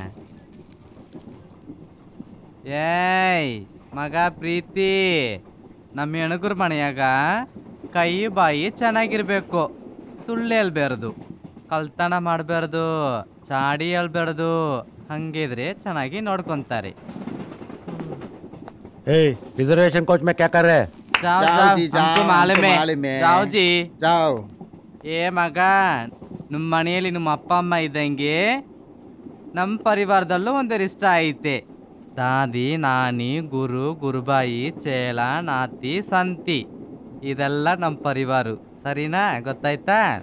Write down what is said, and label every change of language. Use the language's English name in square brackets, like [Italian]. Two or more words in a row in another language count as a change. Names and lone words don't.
[Kannada] ಏಯ್ ಮಗ ಪ್ರೀತಿ, ನಮ್ಮ ಹೆಣಗುರ್ ಮನೆಯಾಗ ಕೈ ಬಾಯಿ ಚೆನ್ನಾಗಿರ್ಬೇಕು, ಸುಳ್ಳು ಹೇಳ್ಬಾರ್ದು, ಕಳ್ತನ ಮಾಡಬಾರ್ದು, ಚಾಡಿ ಹೇಳ್ಬಾರ್ದು. ಹಂಗಿದ್ರೆ ಚೆನ್ನಾಗಿ ನೋಡ್ಕೊಂತಾರೆ. [English] reservation coach [Hindi] में क्या कर रहे हैं? जाओ जी, हमको मालूम है. जाओ जी, जाओ. [Kannada] ಏ ಮಗ, ನಮ್ಮ ಮನೆಯಲ್ಲಿ ನಮ್ಮ ಅಪ್ಪ ಅಮ್ಮ ಇದ್ದಂಗೆ ನಮ್ಮ ಪರಿವಾರದಲ್ಲೂ ಒಂದರಿಷ್ಟ ಐತೆ. ದಾದಿ, ನಾನಿ, ಗುರು, ಗುರುಬಾಯಿ, ಚೇಳ, ನಾತಿ, ಸಂತಿ, ಇದೆಲ್ಲ ನಮ್ಮ ಪರಿವಾರ. ಸರಿನಾ? ಗೊತ್ತಾಯ್ತಾ?